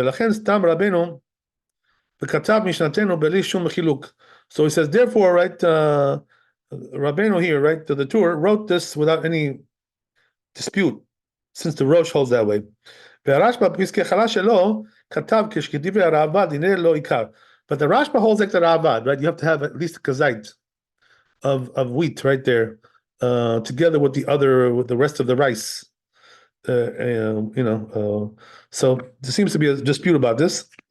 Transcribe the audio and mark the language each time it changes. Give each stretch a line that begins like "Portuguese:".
Hebrew: ולכן סתם רבנו וכתב משנתנו בלי שום חילוק.
English: So he says, therefore, right, Rabbeinu here, right, the Tur wrote this without any dispute, since the Rosh holds that way.
Hebrew: והרשב"א בפסקי חלה שלו כתב כשכדברי הרעב"ד, הנה לא עיקר.
English: But the Rashba holds like the Ravad, right? You have to have at least a kazite of wheat right there, together with with the rest of the rice. You know, so there seems to be a dispute about this.